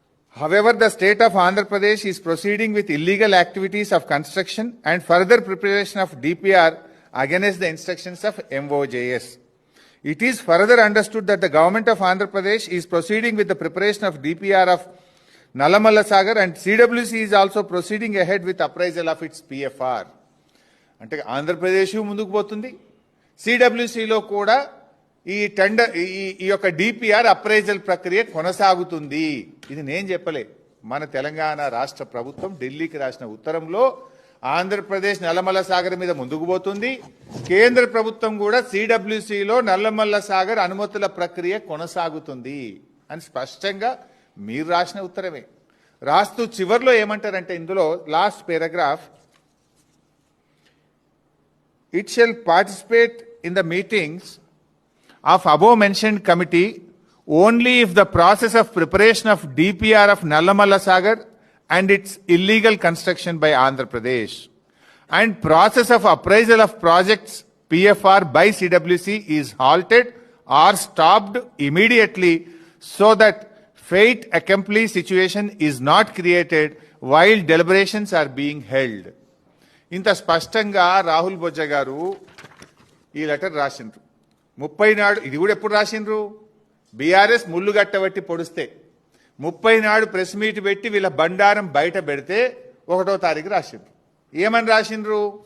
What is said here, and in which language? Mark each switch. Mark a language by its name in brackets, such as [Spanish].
[English] However, the state of Andhra Pradesh is proceeding with illegal activities of construction and further preparation of DPR against the instructions of MOJS. It is further understood that the government of Andhra Pradesh is proceeding with the preparation of DPR of Nallamalla Sagar and CWC is also proceeding ahead with appraisal of its PFR. [Telugu] అంటే ఆంధ్రప్రదేశ్ ముందుకు పోతుంది, సిడబ్ల్యూసిలో కూడా ఈ tender ఈ యొక్క DPR appraisal ప్రక్రియ కొనసాగుతుంది. ఇది నేను చెప్పలే, మన తెలంగాణ రాష్ట్ర ప్రభుత్వం ఢిల్లీకి రాసిన ఉత్తరంలో ఆంధ్రప్రదేశ్ నల్లమల్ల సాగర్ మీద ముందుకు పోతుంది. కేంద్ర ప్రభుత్వం కూడా సిడబ్ల్యూసిలో నల్లమల్ల సాగర్ అనుమతుల ప్రక్రియ కొనసాగుతుంది అని స్పష్టంగా మీరు రాసిన ఉత్తరమే. రాస్తూ చివర్లో ఏమంటారంటే ఇందులో last paragraph, [English] it shall participate in the meetings of above mentioned committee only if the process of preparation of DPR of Nallamalla Sagar and its illegal construction by Andhra Pradesh and process of appraisal of projects PFR by CWC is halted or stopped immediately so that fate accompli situation is not created while deliberations are being held. [Telugu] ఇంత స్పష్టంగా రాహుల్ బొజ్జ గారు ఈ letter రాసిండ్రు 30 నాడు. ఇది కూడా ఎప్పుడు రాసిండ్రు? BRS ముళ్ళు గట్టబట్టి పొడిస్తే 30 నాడు ప్రెస్ మీట్ పెట్టి వీళ్ళ బండారం బయట పెడితే 1వ తారీఖు రాసిండ్రు. ఏమని రాసిండ్రు?